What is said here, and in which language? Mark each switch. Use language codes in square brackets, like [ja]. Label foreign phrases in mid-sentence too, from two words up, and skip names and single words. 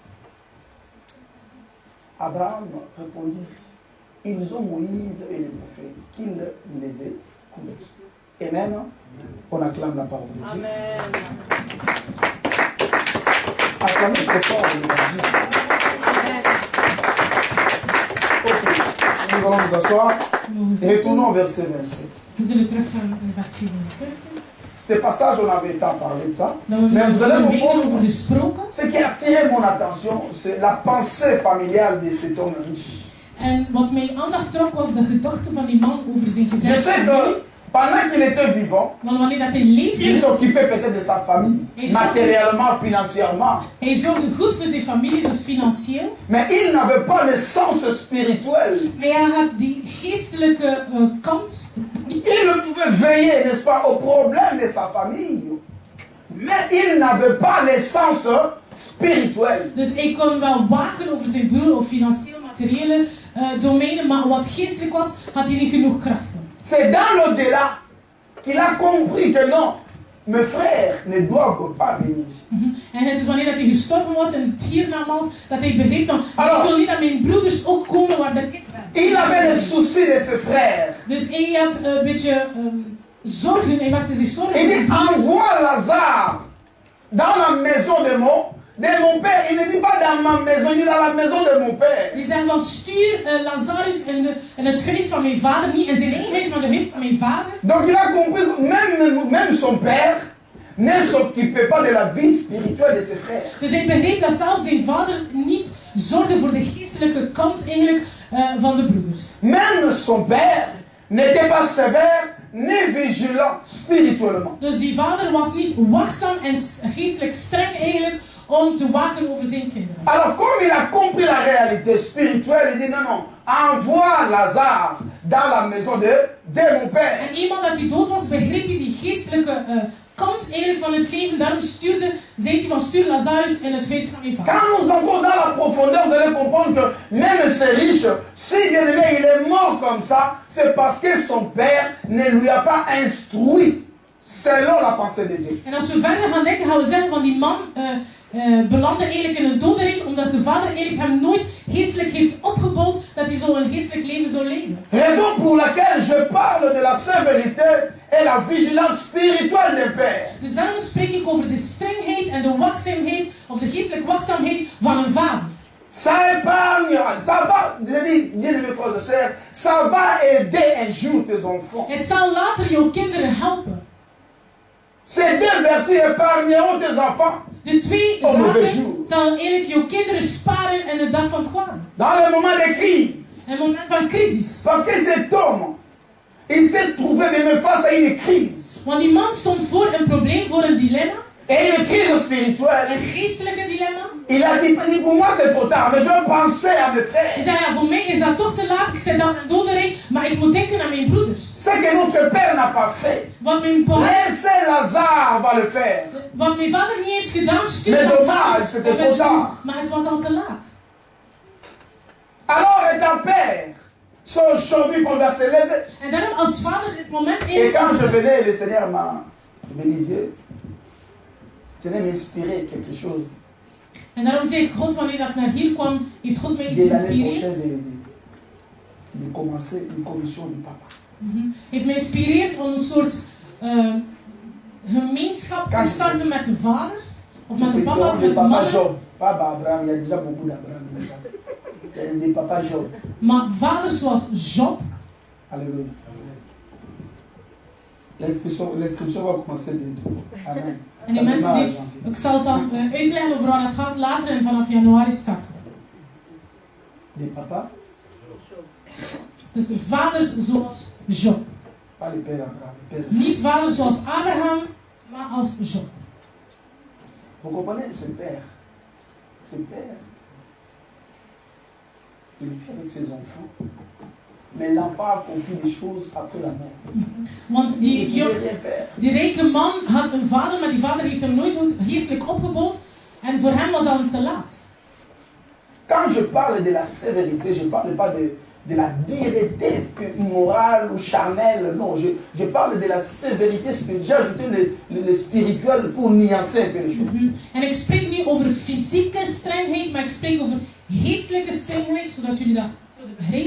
[fr] Abraham répondit, ils ont Moïse et les prophètes, qu'ils les écoutent. Amen. On acclame la parole de Dieu. Amen. Acclamez cette parole de Dieu. Ok, nous allons nous asseoir et retournons au verset 27. [nl] We zullen teruggaan naar vers 27. [fr] Ce passage, on avait tant parlé de ça. [nl] Dan [fr] Mais vous allez [nl] hebben we over [fr] comprendre, [nl] gesproken. [fr] ce qui a attiré mon attention, c'est la pensée familiale de cet homme riche. [nl] En wat mijn aandacht trok was de gedachte van die man over zijn [fr] Je sais [nl] gezin. [fr] que pendant qu'il était vivant, [nl] Want wanneer dat hij leefde, [fr] il s'occupait peut-être de sa famille, matériellement, financièrement. [nl] hij zorgde goed voor zijn familie, dus financieel. [fr] Mais il n'avait pas le sens spirituel. [nl] Maar hij had die geestelijke kant. [fr] Il pouvait veiller, n'est-ce pas, aux problèmes de sa famille. Mais il n'avait pas le sens spirituel. [nl] Dus hij kon wel waken over zijn boel of financieel, materiële domeinen, maar wat geestelijk was, had hij niet genoeg krachten. [fr] C'est dans l'au-delà qu'il a compris que non, mes frères ne doivent pas venir. [nl] En het is wanneer dat hij gestorven was en het hiernamaals, dat hij begreep van, ik wil niet dat mijn broeders ook komen waar dat ik ben. [fr] Il avait le souci de ses frères. [nl] Dus hij had een beetje zorgen, hij maakte zich zorgen. [fr] Il dit, envoie Lazare dans la maison de mon père. Il ne dit pas dans ma maison, il dit dans la maison de mon père. [nl] Die zegt van stuur Lazarus in het huis van mijn vader, niet in zijn eigen huis, maar het huis van mijn vader. [fr] Donc il a compris que même son père ne s'occupait pas de la vie spirituelle de ses frères. [nl] Dus hij begreep dat zelfs zijn vader niet zorgde voor de geestelijke kant eigenlijk van de broeders. [fr] Même son père n'était pas sévère ni vigilant spirituellement. [nl] Dus die vader was niet waakzaam en geestelijk streng eigenlijk om te waken over zijn kinderen. [fr] Alors comme il a compris la réalité spirituelle, il dit non, envoie Lazare dans la maison de mon père. [nl] En eenmaal dat hij dood was, begreep hij die geestelijke kant eigenlijk van het leven. Daarom zei hij van stuur Lazarus in het huis van mijn vader. [fr] Quand nous entrons dans la profondeur, vous allez comprendre que même ce riche, si bien aimé, il est mort comme ça, c'est parce que son père ne lui a pas instruit selon la pensée de Dieu. [nl] En als we verder gaan denken, gaan we zeggen van die man belandde eigenlijk in een dodenrit, omdat zijn vader eigenlijk hem nooit geestelijk heeft opgebouwd, dat hij zo een geestelijk leven zou leven. [fr] Raison pour laquelle je parle de la sévérité et la vigilance spirituelle des pères. [nl] Dus daarom spreek ik over de strengheid en de waakzaamheid, of de geestelijke waakzaamheid van een vader. [fr] Ça épargne, ça va, je dis, bien mes frères et sœurs, ça va aider un jour tes enfants. [nl] Het zal later jouw kinderen helpen. [fr] Ces deux vertus épargneront tes enfants. [nl] De twee zaken zal eigenlijk jouw kinderen sparen in de dag van het kwaad. [fr] Dans le moment de crise. [nl] Een moment van crisis. [fr] Parce que cet homme, il s'est trouvé même face à une crise. [nl] Want die man stond voor een probleem, voor een dilemma. [fr] Et une crise spirituelle. [nl] Een geestelijke dilemma. [fr] Il a dit, pour moi c'est trop tard, mais je vais penser à mes [nl] Hij [fr] frères. [nl] zei, ja, voor mij is dat toch te laat. Ik zit dan in dodenrijk, maar ik moet denken aan mijn broeders. [fr] Ce que notre Père n'a pas fait. [nl] Wat mijn, [fr] Laissez Lazare va le faire. [nl] wat mijn vader niet heeft gedaan, stuur [fr] Mais [nl] dat [fr] dommage, [nl] zaad. [fr] c'était trop tard. [nl] Maar het was al te laat. [fr] Alors étant père, c'est aujourd'hui qu'on doit se lever. [nl] En daarom als vader is het moment [fr] Et quand je [nl] in. [fr] venais, le Seigneur m'a béni Dieu. Le Seigneur m'inspirait quelque chose. [nl] En daarom zei ik, God, wanneer ik naar hier kwam, heeft God mij iets [fr] Dès l'année [nl] geïnspireerd. [fr] prochaine, de commencer une commission du papa. [nl] Heeft mij geïnspireerd om een soort gemeenschap te starten met de vaders. Of met de [fr] C'est [nl] papa's, [fr] de [nl] met de [fr] papa [nl] mannen. [fr] Job, pas Abraham, il y a déjà beaucoup d'Abraham. Il y a des papa Job. [nl] Maar vaders zoals Job. [fr] Alléluia. L'inscription va commencer bientôt. Amen. [nl] En die mensen die, ik zal het dan uitleggen over waar het gaat later en vanaf januari starten. [fr] Des papas, [nl] Dus vaders zoals Job. [fr] pas le père Abraham, le père Job. [nl] Niet vaders zoals Abraham, maar als Job. [fr] Vous comprenez, ce père, il vit avec ses enfants, mais l'enfant a compris des choses après la mort. [nl] Want [fr] Il [nl] die, [fr] ne pouvait rien faire. [nl] die rijke man had een vader, maar die vader heeft hem nooit geestelijk opgebouwd. En voor hem was al te laat. [fr] Quand je parle de la sévérité, je ne parle pas de la dureté morale ou charnelle. Non, je parle de la sévérité spirituelle. J'ai ajouté le spirituel pour nuancer un peu les choses. [nl] En ik spreek niet over fysieke strengheid, maar ik spreek over geestelijke strengheid, zodat jullie dat zullen begrijpen.